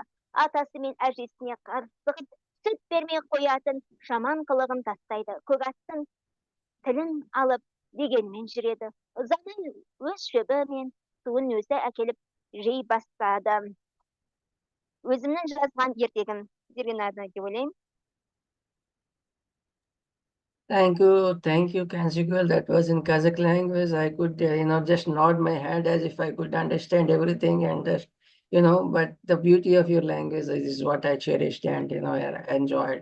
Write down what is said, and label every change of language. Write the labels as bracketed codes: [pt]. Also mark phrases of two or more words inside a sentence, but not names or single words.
[kk] Атасы мен әжесіне қарсығып, сүт бермей қоятын жаман қылығын тастайды. Көк аттың тілін алып дегенмен жүреді. Ұзамай өз шөбі мен суын өзі әкеліп жей бастады. Өзімнің жазған ертегім деген арнаға ойлаймын. [en] Thank you, Kanchigul. That was in Kazakh language. I could, just nod my head as if I could understand everything and just, but the beauty of your language is what I cherished and, I enjoyed.